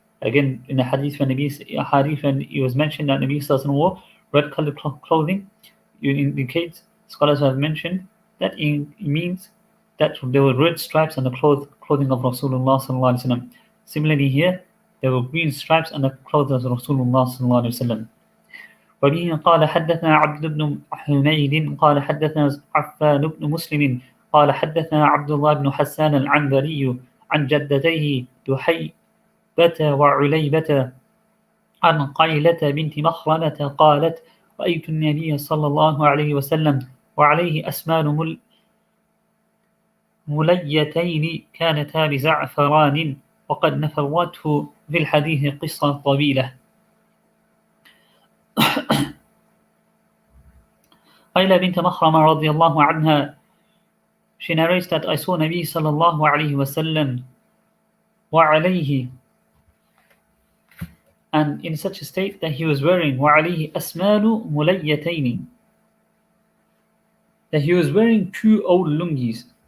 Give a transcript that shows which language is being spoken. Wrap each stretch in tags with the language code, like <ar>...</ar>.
<en>Again, in the hadith when it was mentioned that Nabi Sallallahu Alaihi Wasallam wore red colored clothing, it indicates, scholars have mentioned that it means that there were red stripes on the clothing of Rasulullah Sallallahu Alaihi Wasallam. Similarly here, there were green stripes on the clothes of Rasulullah Sallallahu Alaihi Wasallam.</en> <ar>وبه قال حدثنا عبد بن حميد قال حدثنا عفان بن مسلم قال حدثنا عبد الله بن حسان العنبري عن جدتيه لحيبة وعليبة عن قيلة بنت مخرمة قالت رأيت النبي صلى الله عليه وسلم وعليه أسمان مليتين كانتا بزعفران وقد نفرته في الحديث قصة طويلة.</ar> <en>Qayla bint Makhrama radiallahu anha, she narrates that I saw Nabi sallallahu alayhi wasallam</en> <ar>wa alayhi,</ar> <en>and in such a state that he was wearing</en> <ar>wa alayhi asmalu mulayyataini,</ar> <en>that he was wearing two old lungis.</en>